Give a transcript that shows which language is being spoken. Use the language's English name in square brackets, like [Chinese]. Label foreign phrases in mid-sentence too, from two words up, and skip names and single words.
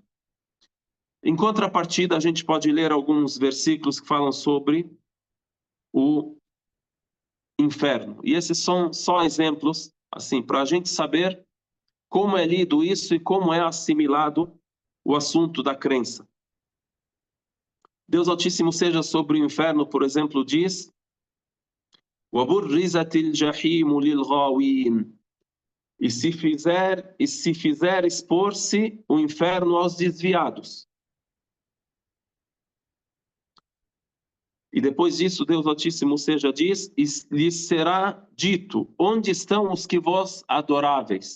[Portuguese] Em contrapartida, a gente pode ler alguns versículos que falam sobre o inferno. E esses são só exemplos, assim, para a gente saber como é lido isso e como é assimilado o assunto da crença. Deus Altíssimo seja sobre o inferno, por exemplo, diz: [Arabic] وَبُرِّزَتِ الْجَحِيمُ لِلْغَاوِينَ. [Portuguese] E se fizer expor-se o inferno aos desviados. E depois disso, Deus Altíssimo seja diz: e lhes será dito: onde estão os que vós adoráveis?